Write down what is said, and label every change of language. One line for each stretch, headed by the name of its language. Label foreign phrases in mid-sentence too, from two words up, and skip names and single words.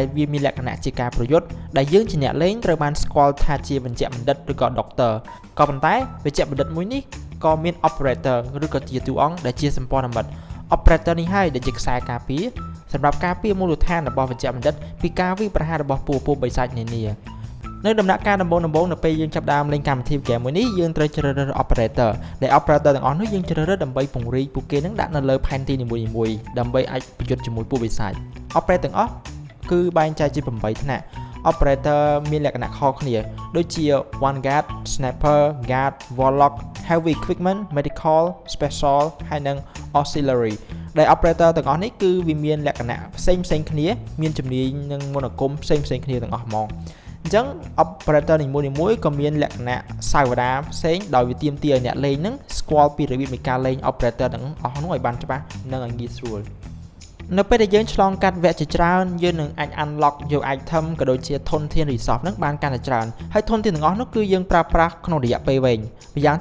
Khmer: វាមានលក្ខណៈជាការប្រយុទ្ធដែលយើងជាអ្នកលេងត្រូវបានស្គាល់ថាជាវេជ្ជបណ្ឌិតឬក៏ Doctor ក៏ប៉ុន្តែវេជ្ជបណ្ឌិតមួយនេះក៏មាន Operator ឬក៏ជាតួអង្គដែលជាសម្ព័ន្ធមិត្ត Operator នេះហើយដែលជាខ្សែការពារសម្រាប់ការពារមូលដ្ឋានរបស់វេជ្ជបណ្ឌិតពីការវាយប្រហាររបស់ពួកបិសាចនានានៅដំណាក់កាលដំបូងនៅពេលយើងចាប់ផ្ដើមលេងកម្មវិធី game មួយនេះយើងត្រូវជ្រើសរើស operator ដែល operator ទាំងអស់នោះយើងជ្រើសរើសដើម្បីពង្រីកពួកគេនឹងដាក់នៅលើផែនទីនីមួយៗដើម្បីអាចប្រយុទ្ធជាមួយពួកបិសាច operator ទាំងអស់គឺបែងចែកជា8ថ្នាក់ operator មានលក្ខណៈខុសគ្នាដូចជា
English: one guard sniper guard warlock heavy equipment medical special
Khmer: ហើយនិង auxiliary ដែល operator ទាំងអស់នេះគឺវាមានលក្ខណៈផ្សេងគ្នាមានជំនាញនិងមនោគមផ្សេងគ្នាទាំងអស់ហ្មងអញ្ចឹង operator នីមួយៗក៏មានលក្ខណៈសាវ តាផ្សេងដោយវាទាមទារឲ្យអ្នកលេងនឹងស្គាល់ពីរបៀបនៃការលេង operator ទាំងអស់នោះឲ្យបានច្បាស់និងឲ្យងាយស្រួលនៅពេលដែលយើងឆ្លងកាត់វគ្គជាច្រើនយើងនឹងអាច unlock យក item ក៏ដូចជាធនធាន resource នឹងបានកាន់តែច្រើនហើយធនធានទាំងអស់នោះគឺយើងប្រើប្រាស់ក្នុងរយៈពេលវែងម្យ៉ាង